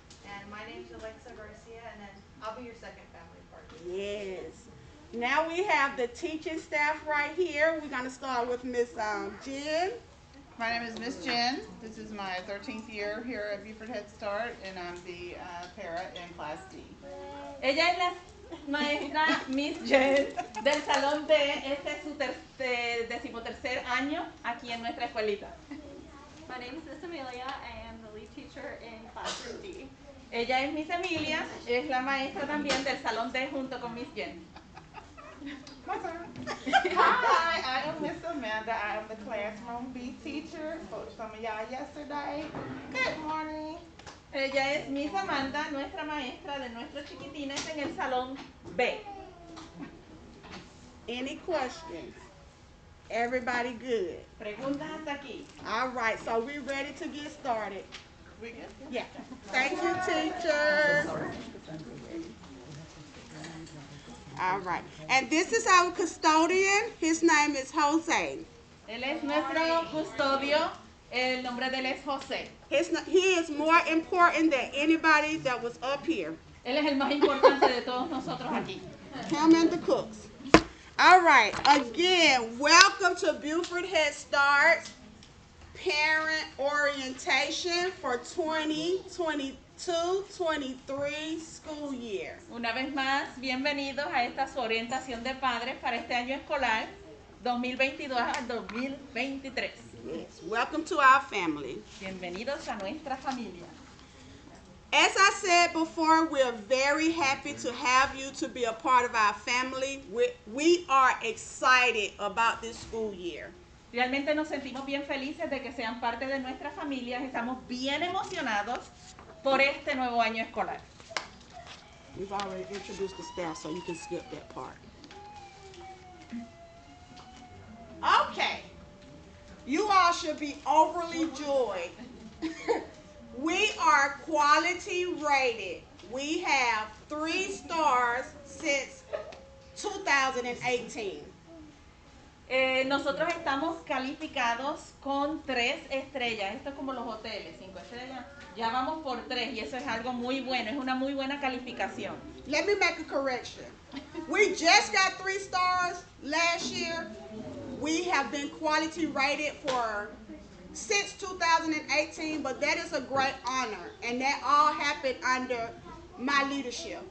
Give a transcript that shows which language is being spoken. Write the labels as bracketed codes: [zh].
[en] And my name is Alexa Garcia, and then I'll be your second family partner. Yes. Now we have the teaching staff right here. We're going to start with Miss Jen. My name is Miss Jen. This is my 13th year here at Buford Head Start, and I'm the para in Class D. [es] Ella es la maestra Miss Jen del salón D. Este es su decimotercer año aquí en nuestra escuelita. [en] My name is Miss Amelia. I am the lead teacher in classroom D. [es] Ella es Miss Emilia, es la maestra también del salón D junto con Miss Jen. [en] Hi, I am Miss Amanda. I am the classroom B teacher for some of y'all yesterday. Good morning. [es] Ella es Miss Amanda, nuestra maestra de nuestros chiquitines en el salón B. [en] Any questions? Everybody good? [es] Preguntas hasta aquí. [en] All right, so we ready to get started? We good? Yeah. Thank you, teachers. All right. And this is our custodian. His name is Jose. [es] Él es nuestro custodio. El nombre de él es José. [en] He is more important than anybody that was up here. [es] Él es el más importante de todos nosotros aquí. [en] Him and the cooks. All right. Again, welcome to Buford Head Start Parent Orientation for 2022-23 school year. [es] Una vez más, bienvenidos a esta su orientación de padres para este año escolar 2022 al 2023. [en] Yes. Welcome to our family. [es] Bienvenidos a nuestra familia. [en] As I said before, we're very happy to have you to be a part of our family. We are excited about this school year. [es] Realmente nos sentimos bien felices de que sean parte de nuestra familia. Estamos bien emocionados por este nuevo año escolar. [en] We've already introduced the staff, so you can skip that part. Okay. You all should be overly joyed. We are quality rated. We have 3 stars since 2018. [es] Nosotros estamos calificados con 3 estrellas. Esto es como los hoteles, 5 estrellas. Ya vamos por 3 y eso es algo muy bueno. Es una muy buena calificación. [en] Let me make a correction. We just got 3 stars last year. We have been quality rated since 2018, but that is a great honor, and that all happened under my leadership.